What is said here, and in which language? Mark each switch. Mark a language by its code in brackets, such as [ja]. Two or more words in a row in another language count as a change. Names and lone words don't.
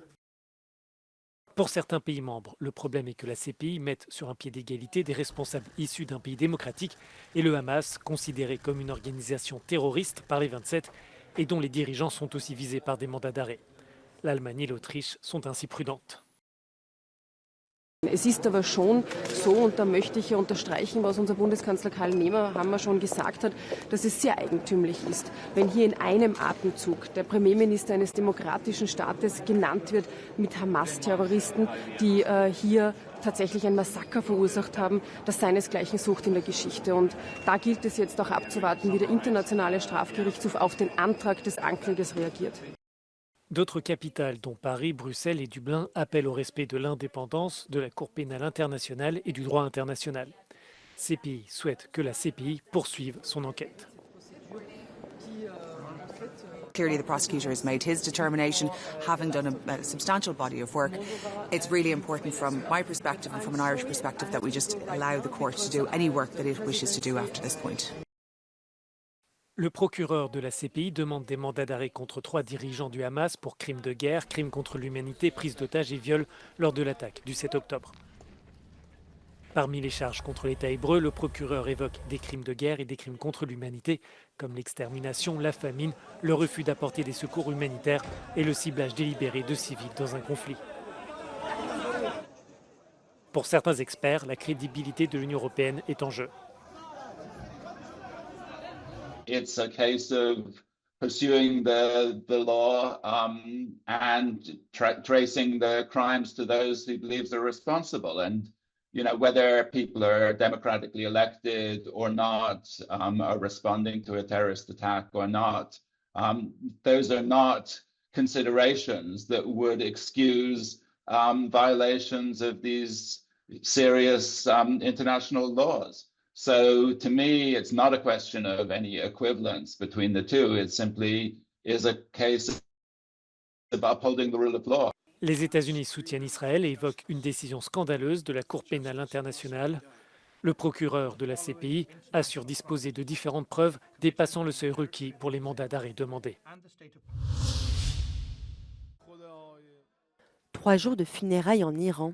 [fr] Pour certains pays membres, le problème est que la CPI mette sur un pied d'égalité des responsables issus d'un pays démocratique et le Hamas, considéré comme une organisation terroriste par les 27 et dont les dirigeants sont aussi visés par des mandats d'arrêt. L'Allemagne et l'Autriche sont ainsi prudentes. [de] Es ist aber schon so, und da möchte ich unterstreichen, was unser Bundeskanzler Karl Nehammer schon gesagt hat, dass es sehr eigentümlich ist, wenn hier in einem Atemzug der Premierminister eines demokratischen Staates genannt wird mit Hamas-Terroristen, die hier tatsächlich ein Massaker verursacht haben, das seinesgleichen sucht in der Geschichte. Und da gilt es jetzt auch abzuwarten, wie der Internationale Strafgerichtshof auf den Antrag des Anklägers reagiert. [fr] D'autres capitales, dont Paris, Bruxelles et Dublin, appellent au respect de l'indépendance de la Cour pénale internationale et du droit international. Ces pays souhaitent que la CPI poursuive son enquête. [en] Clearly the prosecutor has made his determination, having done a substantial body of work. It's really important from my perspective and from an Irish perspective that we just allow the court to do any work that it wishes to do after this point. [fr] Le procureur de la CPI demande des mandats d'arrêt contre 3 dirigeants du Hamas pour crimes de guerre, crimes contre l'humanité, prise d'otages et viols lors de l'attaque du 7 octobre. Parmi les charges contre l'État hébreu, le procureur évoque des crimes de guerre et des crimes contre l'humanité, comme l'extermination, la famine, le refus d'apporter des secours humanitaires et le ciblage délibéré de civils dans un conflit. Pour certains experts, la crédibilité de l'Union européenne est en jeu. [en] It's a case of pursuing the law and tracing the crimes to those who believe they're responsible. And, you know, whether people are democratically elected or not, are responding to a terrorist attack or not, those are not considerations that would excuse violations of these serious international laws. So to me, it's not a question of any equivalence between the two. It simply is a case of upholding the rule of law. [fr] Les États-Unis soutiennent Israël et évoquent une décision scandaleuse de la Cour pénale internationale. Le procureur de la CPI assure disposer de différentes preuves dépassant le seuil requis pour les mandats d'arrêt demandés. 3 jours de funérailles en Iran.